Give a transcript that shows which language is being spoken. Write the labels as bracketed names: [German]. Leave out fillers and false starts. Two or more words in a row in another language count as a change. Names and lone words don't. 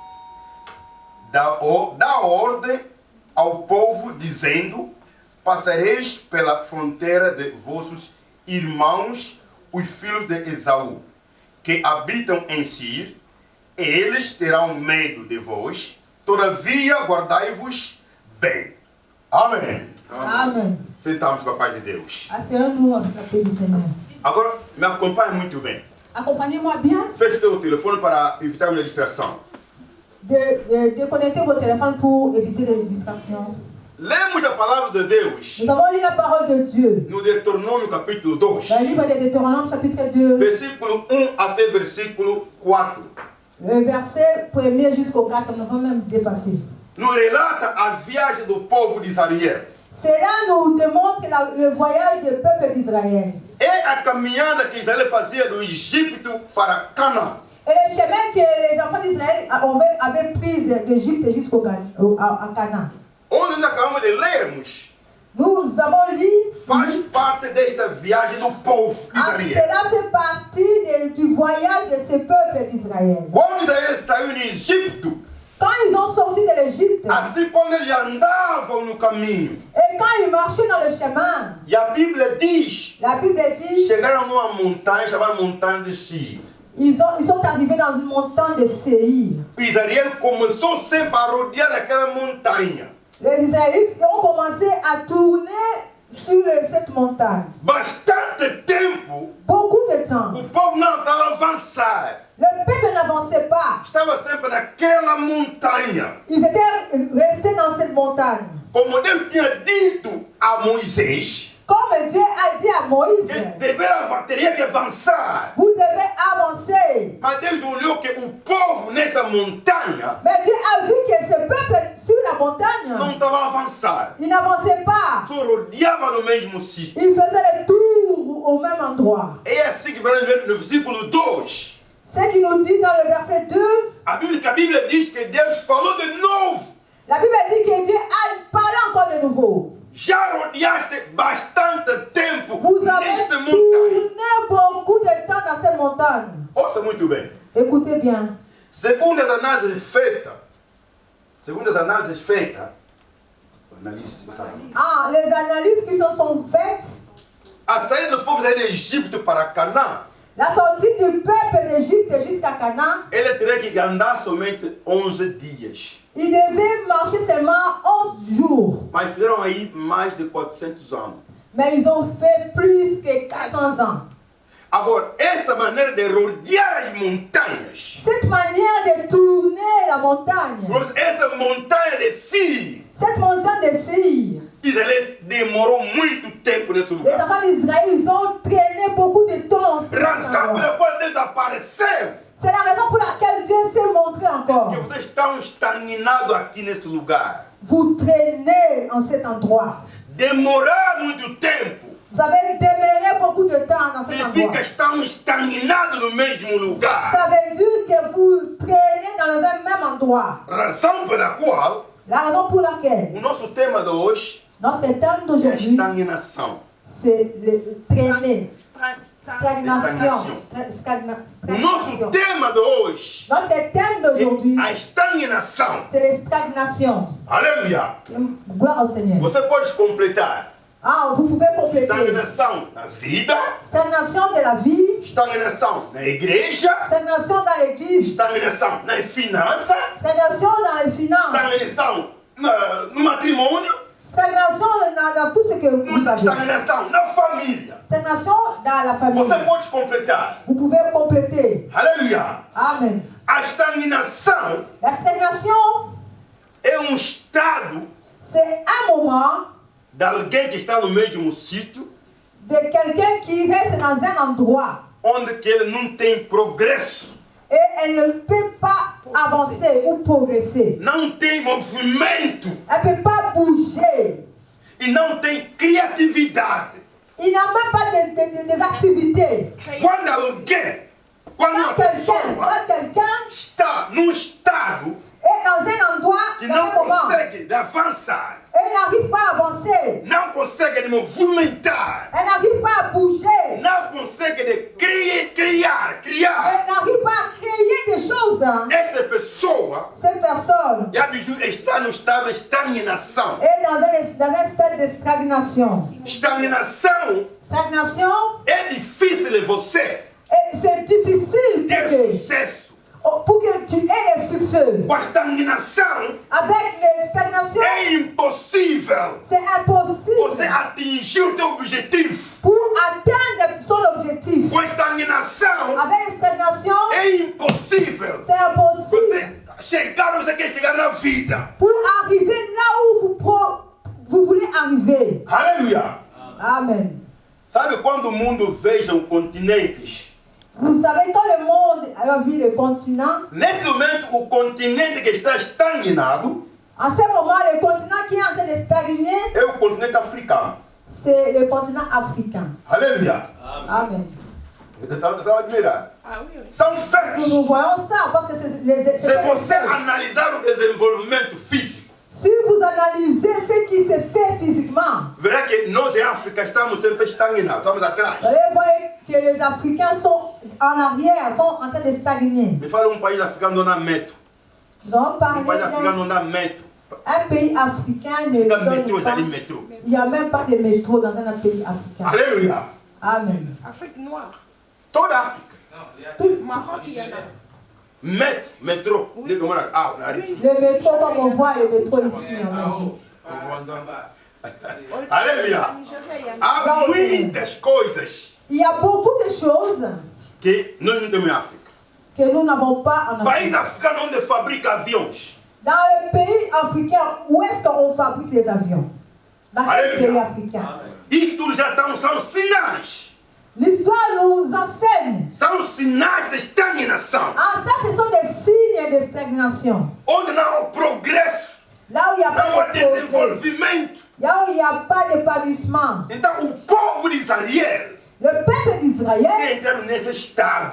[Portuguese] Dá ordem ao povo, dizendo: passareis pela fronteira de vossos irmãos, os filhos de Esaú, que habitam em Seir, e eles terão medo de vós, todavia guardai-vos bem. Amém. [French] Amen. [Portuguese] Sentamos com a paz de Deus. [French] Asseyons-nous avec la paix du Seigneur. [Portuguese] Agora, me acompanhe muito bem. [French] Accompagnez-moi bien [Portuguese] Feche teu telefone para evitar uma distração. [French] de déconnecter vos téléphones pour éviter les distractions. [Portuguese] Lemos a palavra de Deus [French] Nous avons lu la parole de Dieu [Portuguese] no Deuteronômio capítulo 2, [French] dans le livre de Deutéronome chapitre 2, [Portuguese] versículo 1 até versículo 4. [French] le verset 1er jusqu'au 4, nous avons même dépassé. [Portuguese] Nos relata a viagem do povo de Israel. [French] Cela nous démontre le voyage du peuple d'Israël [Portuguese] É a caminhada que Israel fazia do Egito para Canaã. [French] et le chemin que les enfants d'Israël avaient pris d'Égypte jusqu'à Canaan. [Portuguese] Onde nós acabamos de lermos [French] Nous avons lu. [Portuguese] faz parte desta viagem do povo de Ah, Israel. [French] cela fait partie du voyage de ce peuple d'Israël. [Portuguese] Quando Israel saiu no Egito, [French] Quand ils ont sorti de l'Égypte, [Portuguese] assim quando eles andavam no caminho, [French] et quand ils marchaient dans le chemin, [Portuguese] e a Bíblia diz, [French] la Bible dit, [Portuguese] chegaram numa montanha chamada Montanha de Seir. [French] ils sont arrivés dans une montagne de Séir. [Portuguese] Israel começou sempre a rodear aquela montanha. [French] Les Israélites ont commencé à tourner sur cette montagne. [Portuguese] Bastante tempo, [French] Beaucoup de temps. [Portuguese] o povo não estava a avançar. [French] Le peuple n'avançait pas. [Portuguese] Estava sempre naquela montanha. [French] Ils étaient restés dans cette montagne. [Portuguese] Como Deus tinha dito a Moisés, [French] Comme Dieu a dit à Moïse, [Portuguese] eles teriam que avançar. [French] vous devez avancer. [Portuguese] Mas Deus olhou que o povo nessa montanha [French] Mais Dieu a vu que ce peuple sur la [Portuguese] não [French] montagne, [Portuguese] estava a avançar. [French] il n'avançait pas. [Portuguese] Só rodeava no mesmo sítio. [French] Il faisait le tour au même endroit. [Portuguese] É assim que vai ver no versículo 2. [French] Ce qui nous dit dans le verset 2, [Portuguese] A Bíblia diz que Deus falou de novo. [French] la Bible dit que Dieu a parlé encore de nouveau. [Portuguese] Já rodeaste bastante tempo [French] Vous avez [Portuguese] nesta montanha. [French] tourné beaucoup de temps dans cette montagne. [Portuguese] Ouça muito bem. [French] Écoutez bien. [Portuguese] Segundo as análises feitas, [French] Ah, les analyses qui se sont faites, [Portuguese] a saída do povo do Egito para Canaã, [French] la sortie du peuple d'Égypte jusqu'à Canaan, [Portuguese] ele teria que andar somente 11 dias. [French] il devait marcher seulement 11 jours. [Portuguese] Mas fizeram aí mais de 400 anos. [French] Mais ils ont fait plus que 400 ans. [Portuguese] Agora, esta maneira de rodear as montanhas, [French] Cette manière de tourner la montagne, [Portuguese] essa montanha de Seir, [French] cette montagne de Séir, [Portuguese] Israel demorou muito tempo nesse [French] les [Portuguese] lugar. [French] enfants d'Israël, ils ont traîné beaucoup de temps. [Portuguese] Razão pela qual Deus apareceu, [French] C'est la raison pour laquelle Dieu s'est montré encore. [Portuguese] que vocês estão estagnados aqui nesse lugar. [French] Vous traînez en cet endroit. [Portuguese] Demorar muito tempo [French] Vous avez demeuré beaucoup de temps dans cet [Portuguese] significa [French] endroit. [Portuguese] que estão estagnados no mesmo lugar. [French] Ça veut dire que vous traînez dans le même endroit. [Portuguese] Razão pela qual [French] La raison pour laquelle [Portuguese] o nosso tema de hoje [French] notre thème [Portuguese] é [French] d'aujourd'hui, [Portuguese] estagnação. [French] c'est le traîner. Stagnation. [Portuguese] O nosso tema de hoje [French] Notre thème d'aujourd'hui, [Portuguese] é a estagnação. [French] c'est la stagnation. [Portuguese] Aleluia! [French] Gloire au Seigneur. [Portuguese] Você pode completar. [French] Ah, vous pouvez compléter. [Portuguese] Estagnação na vida, [French] Stagnation de la vie, [Portuguese] estagnação na igreja, [French] stagnation dans l'église, [Portuguese] estagnação nas finanças, [French] stagnation dans les finances, [Portuguese] estagnação no matrimônio, [French] stagnation dans tout ce que vous avez. [Portuguese] estagnação na família. [French] Stagnation dans la famille. [Portuguese] Você pode completar. [French] Vous pouvez compléter. [Portuguese] Aleluia! [French] Amen. [Portuguese] A estagnação [French] La stagnation, [Portuguese] é um estado [French] c'est un moment [Portuguese] de alguém que está no mesmo sítio, [French] de quelqu'un qui reste dans un endroit [Portuguese] onde que ele não tem progresso, [French] et elle ne peut pas avancer ou progresser. [Portuguese] não tem movimento [French] Elle ne peut pas bouger. [Portuguese] e não tem criatividade. [French] Il n'a même pas des activités. [Portuguese] Quando alguém, quando uma pessoa [French] Quand quelqu'un [Portuguese] está num estado [French] est dans un endroit, [Portuguese] que [French] dans [Portuguese] não [French] un moment, [Portuguese] consegue avançar, [French] elle n'arrive pas à avancer, [Portuguese] não consegue movimentar, [French] elle n'arrive pas à bouger, [Portuguese] não consegue criar, [French] elle n'arrive pas à créer des choses. [Portuguese] esta pessoa [French] Cette personne [Portuguese] está no estado de estagnação. [French] est dans un stade de stagnation. [Portuguese] Estagnação [French] Stagnation, [Portuguese] é difícil você [French] et c'est difficile [Portuguese] ter sucesso. [French] pour que tu aies des succès. [Portuguese] Com a estagnação [French] Avec les stagnations, [Portuguese] é impossível [French] c'est impossible [Portuguese] você atingir o teu objetivo. [French] pour atteindre son objectif. [Portuguese] Com a estagnação [French] Avec la stagnation, [Portuguese] é impossível [French] c'est impossible [Portuguese] você chegar onde você quer chegar na vida. [French] pour arriver là où vous voulez arriver. [Portuguese] Aleluia! [French] Amen. [Portuguese] Sabe quando o mundo veja continentes? [French] Vous savez, quand le monde a vu le continent, [Portuguese] Neste momento, o continente que está estagnado [French] en ce moment, le continent qui est en train de stagner, [Portuguese] é o continente africano. [French] c'est le continent africain. [Portuguese] Aleluia! [French] Amen. [Portuguese] Estão admirando? São fatos. [French] Nous voyons ça parce que c'est [Portuguese] Se você analisar o desenvolvimento físico, [French] Si vous analysez ce qui se fait physiquement, [Portuguese] verá que nós em África estamos sempre estagnados, estamos atrás. [French] vous allez voir que les Africains sont en arrière, sont en train de stagner. [Portuguese] Me fala país africain não dá metro. [French] Nous allons parler [Portuguese] País africain [French] d'un [Portuguese] não dá metro. [French] pays africain ne [Portuguese] Fica [French] donne métro, pas. [Portuguese] ali métro. [French] Il n'y a même pas de métro dans un pays africain. Alléluia. Amen. Afrique noire. [Portuguese] Toda a África. [French] Tout Maroc, il y en a. Métro. Oui. Ah, on arrive ici. le métro, comme on voit le métro ici en Belgique. Alléluia. Au Nigeria, il y en a. [Portuguese] Há muitas coisas [French] Il y a beaucoup de choses [Portuguese] que nós não temos em África. [French] que nous n'avons pas en [Portuguese] País [French] Afrique. [Portuguese] africano onde fabrica aviões. [French] Dans le pays africain, où est-ce qu'on fabrique les avions? Dans quel Alléluia. pays africain? [Portuguese] Isso tudo já são sinais. [French] L'histoire nous enseigne. [Portuguese] São sinais de estagnação. [French] Ah, ça, ce sont des signes de stagnation. [Portuguese] Onde não há progresso, [French] Là où il n'y a [Portuguese] não [French] pas [Portuguese] há [French] de progrès, [Portuguese] desenvolvimento. [French] là où il n'y a pas d'épanouissement. [Portuguese] Então o povo de Israel [French] Le peuple d'Israël, [Portuguese] tem entrado nesse estado.